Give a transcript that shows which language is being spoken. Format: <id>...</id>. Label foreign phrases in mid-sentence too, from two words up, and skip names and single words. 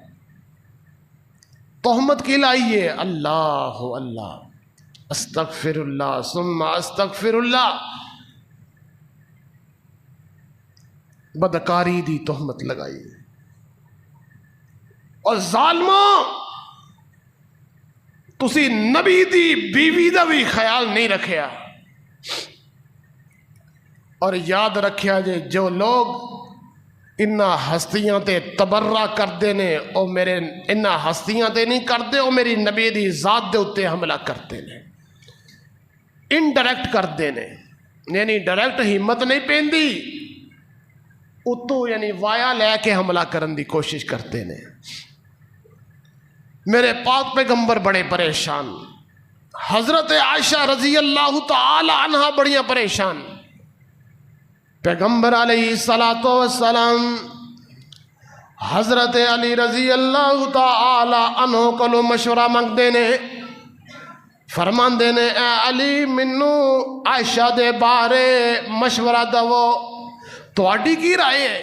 <pa>تہمت کی لائیے اللہ اللہ،</pa> <ar>استغفر اللہ ثم استغفر اللہ،</ar> <pa>بدکاری دی تہمت لگائی۔ اور ظالموں، تسی نبی دی بیوی دا بھی خیال نہیں رکھیا، اور یاد رکھیا جے جو لوگ انہاں ہستیاں تے تبرہ کردے نے او میرے انہاں ہستیاں تے نہیں کردے، او میری نبی دی ذات دے اتے حملہ کرتے نے، انڈائریکٹ کردے نے، یعنی ڈائریکٹ ہمت نہیں پیندی، اتو یعنی وایا لے کے حملہ کرن دی کوشش کرتے نے۔ میرے پاک پیغمبر بڑے پریشان، حضرت عائشہ</pa> <ar>رضی اللہ تعالی عنہ</ar> <pa>بڑیاں پریشان۔ پیغمبر علیہ السلام حضرت علی</pa> <ar>رضی اللہ تعالی عنہ</ar> <pa>کو مشورہ مانگتے نے، فرماندے نے اے علی منو عائشہ دے بارے مشورہ دو، تواڈی کی رائے ہے؟</pa>